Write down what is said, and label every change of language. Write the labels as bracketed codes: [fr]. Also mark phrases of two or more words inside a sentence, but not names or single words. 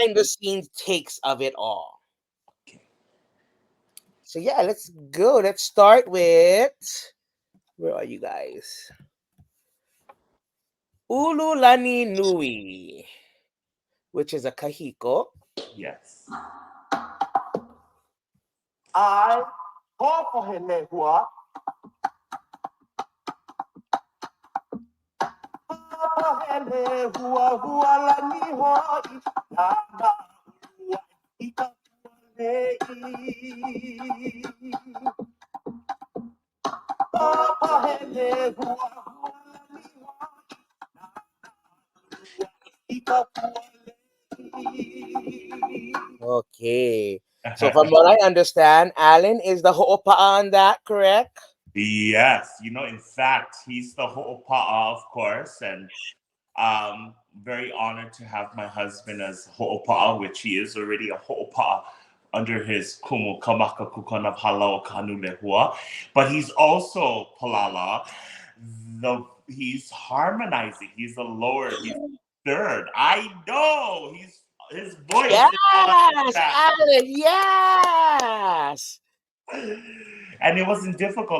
[en] behind the scenes takes of it all. Okay. So yeah, let's go. Let's start with, where are you guys? Ululani Nui, which is a kahiko. Yes. [haw] I hoʻohene hua. Hoʻohene hua hua lani hoi. Nana ua i ka pualei. Hoʻohene hua hua lani hoi. Nana ua i ka pualei. [en] Okay. So from what I understand, Allan is the ho'opa'a on that, correct? Yes. In fact, he's the ho'opa'a, of course, and very honored to have my husband as ho'opa'a, which he is already a ho'opa'a under his [haw] kumu kamaka kukana halau kanu lehua. [en] But he's also palala. He's harmonizing. He's the lower. He's third. I know. His voice is on Yes, that. Allan, yes. And it wasn't difficult.